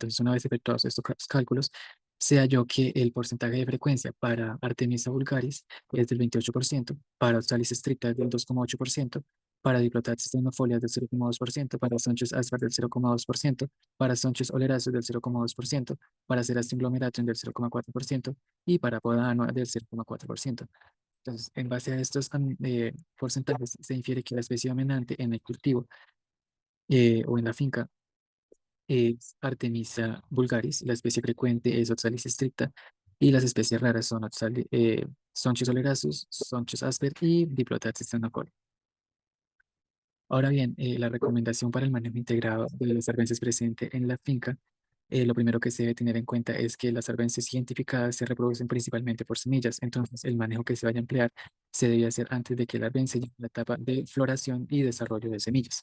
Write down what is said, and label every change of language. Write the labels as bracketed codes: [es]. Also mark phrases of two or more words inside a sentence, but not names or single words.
[es] Entonces, una vez efectuados estos cálculos, se halló que el porcentaje de frecuencia para Artemisa vulgaris es del 28%, para Oxalis stricta es del 2,8%, para Diplotaxis teunifolia es del 0,2%, para Sonchus aspar del 0,2%, para Sonchus olerasus del 0,2%, para Cerastium glomeratum del 0,4% y para Podano del 0,4%. Entonces, en base a estos porcentajes, se infiere que la especie dominante en el cultivo o en la finca es Artemisa vulgaris, la especie frecuente es Oxalis stricta y las especies raras son Sonchus olerasus, Sonchus asper y Diplotaxis teunifolia. Ahora bien, la recomendación para el manejo integrado de las arbences presente en la finca, lo primero que se debe tener en cuenta es que las arbences identificadas se reproducen principalmente por semillas. Entonces, el manejo que se vaya a emplear se debe hacer antes de que la arbence llegue a la etapa de floración y desarrollo de semillas.